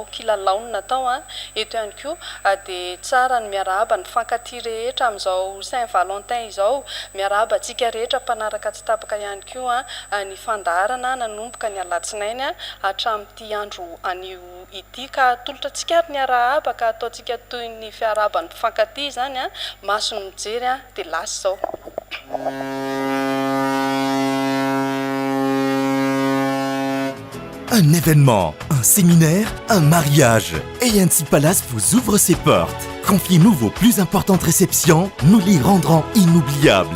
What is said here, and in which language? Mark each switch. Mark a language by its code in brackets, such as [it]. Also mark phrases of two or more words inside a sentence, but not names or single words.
[mg] kilalaony natao eto ihany koa dia tsara ny miarahaba ny mpifankatia rehetra amin'izao Saint Valentin izao miarahaba antsika rehetra mpanaraka tsy tapaka ihany koa ny fandarana nanomboka ny alatsinainy hatramin'ity andro anio ity ka tolotra antsika ny arahaba ka ataontsika toy ny fiarahaba ny mpifankatia zany maso ny mijery dia lasa zao. [fr] Un événement, un séminaire, un mariage. ANC Palace vous ouvre ses portes. Confiez-nous vos plus importantes réceptions, nous les rendrons inoubliables.